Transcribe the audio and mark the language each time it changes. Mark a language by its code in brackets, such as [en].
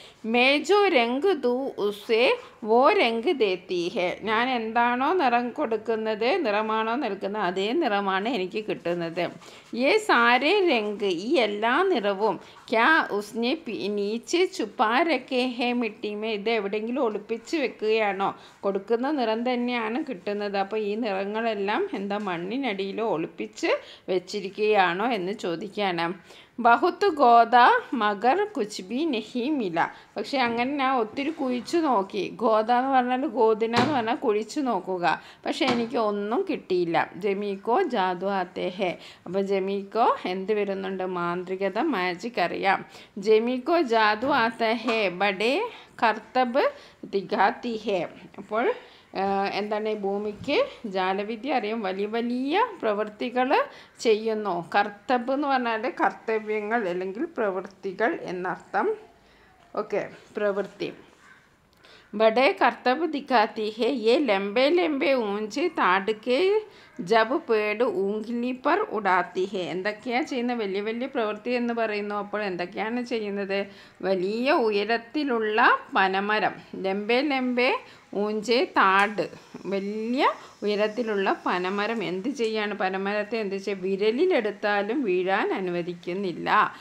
[hi] मैं जो रंग दूँ उसे वो रंग देती है. [ml] ഞാൻ എന്താണോ നിറം കൊടുക്കുന്നത്, നിറമാണോ നൽകുന്നത്, അതേ നിറമാണ് എനിക്ക് കിട്ടുന്നത്. [hi] ये सारे रंग, [ml] ഈ എല്ലാ നിറവും [hi] ക്യാ ഉസ്നെ നീച്ച് ചുപ്പാ രഖേ ഹേ മിട്ടി മേ. [ml] ഇത് എവിടെയെങ്കിലും ഒളിപ്പിച്ച് വെക്കുകയാണോ? കൊടുക്കുന്ന നിറം തന്നെയാണ് കിട്ടുന്നത്. അപ്പോൾ ഈ നിറങ്ങളെല്ലാം എന്താ? മണ്ണിനടിയിലോ ഒളിപ്പിച്ച് വെച്ചിരിക്കുകയാണോ എന്ന് ചോദിക്കുകയാണ്. [hi] ബഹുത്ത് ഗോദ മഗർ കുച്ച് ബി നഹി മില. [ml] പക്ഷെ അങ്ങനെ ഞാൻ ഒത്തിരി കുഴിച്ചു നോക്കി. ഗോദ എന്ന് പറഞ്ഞാൽ ഗോദിന എന്ന് പറഞ്ഞാൽ കുഴിച്ചു നോക്കുക, പക്ഷെ എനിക്ക് ഒന്നും കിട്ടിയില്ല. [hi] ജമീക്കോ ജാദു ആത്തേ ഹേ. [ml] അപ്പോൾ ജമീക്കോ എന്ത് വരുന്നുണ്ട്? മാന്ത്രികത, മാജിക് അറിയാം. [hi] ജമീക്കോ ജാദു ആത്തേ ഹേ ബഡേ കർത്തബ് ദിഖാത്തി ഹേ. [ml] അപ്പോൾ എന്താണ്? ഭൂമിക്ക് ജാലവിദ്യ അറിയാം, വലിയ വലിയ പ്രവൃത്തികൾ ചെയ്യുന്നു. കർത്തബ് എന്ന് പറഞ്ഞാൽ കർത്തവ്യങ്ങൾ അല്ലെങ്കിൽ പ്രവൃത്തികൾ എന്നർത്ഥം. ഓക്കെ, പ്രവൃത്തി. [hi] बड़े कर्तव्य दिखाती है ये लंबे लंबे ऊंचे ताड़ के जब पेड़ ഊംഗ്ലി पर उड़ाती है. [ml] എന്തൊക്കെയാണ് ചെയ്യുന്നത്? വലിയ വലിയ പ്രവൃത്തി എന്ന് പറയുന്നു. അപ്പോൾ എന്തൊക്കെയാണ് ചെയ്യുന്നത്? വലിയ ഉയരത്തിലുള്ള പനമരം, [hi] ലംബേ ലംബേ ഊഞ്ചേ താട്, [ml] വലിയ ഉയരത്തിലുള്ള പനമരം എന്ത് ചെയ്യാണ്? പനമരത്തെ എന്ത് ചെയ്യുക? വിരലിലെടുത്താലും വീഴാൻ അനുവദിക്കുന്നില്ല.